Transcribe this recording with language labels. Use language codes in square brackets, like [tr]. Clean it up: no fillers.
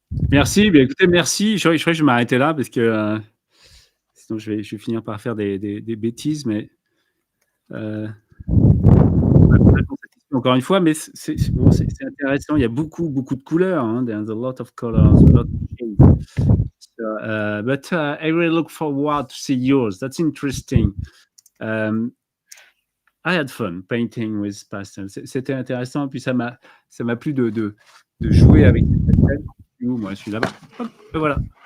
[fr] Merci. Bien, écoutez, merci. Je crois que je vais m'arrêter là parce que sinon je vais finir par faire des bêtises, mais pas complètement satisfait encore une fois, mais c'est bon, c'est intéressant. Il y a beaucoup de couleurs, hein. [en] There's a lot of colors, a lot of shades. So, but I really look forward to see yours. That's interesting. I had fun painting with pastels. [fr] C'était intéressant, puis ça m'a plu de jouer avec les pastels. Moi, je suis là-bas. Hop, et voilà.